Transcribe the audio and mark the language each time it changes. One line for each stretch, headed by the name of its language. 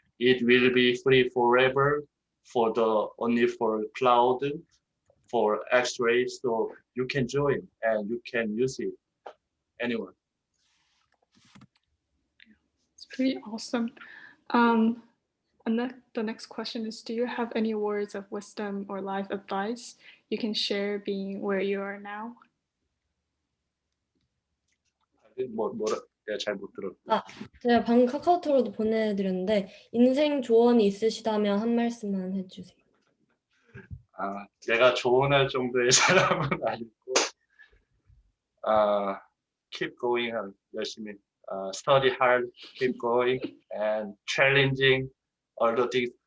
English: It will be free forever only for cloud, for X-ray, so you can join and you can use it anywhere. It's pretty awesome. And the next question is, do you have any words of wisdom or life advice you can share being where you are now.
Korean: 내가 잘 못 들었고. 제가 방금 카카오톡으로도 보내드렸는데 인생 조언이 있으시다면 한 말씀만 해주세요. 내가 조언할 정도의 사람은 아니고,
English: keep going,
Korean: 열심히,
English: study hard, keep going, and challenging all the things.